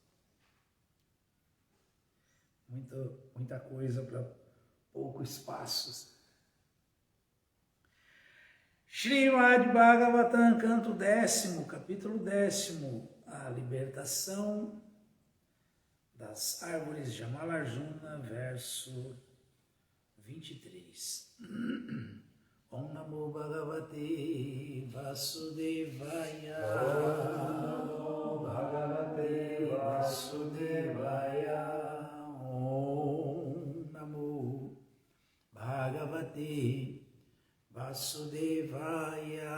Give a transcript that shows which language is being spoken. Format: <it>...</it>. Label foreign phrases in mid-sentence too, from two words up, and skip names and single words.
<pt>Muita coisa para pouco espaço. Srimad Bhagavatam, canto 10º, capítulo 10º, a libertação das árvores de Jamalarjuna, verso 23.</pt> <sa>ॐ नमो भगवते वासुदेवाय. ॐ नमो भगवते वासुदेवाय. ॐ नमो भगवते वासुदेवाय.</sa>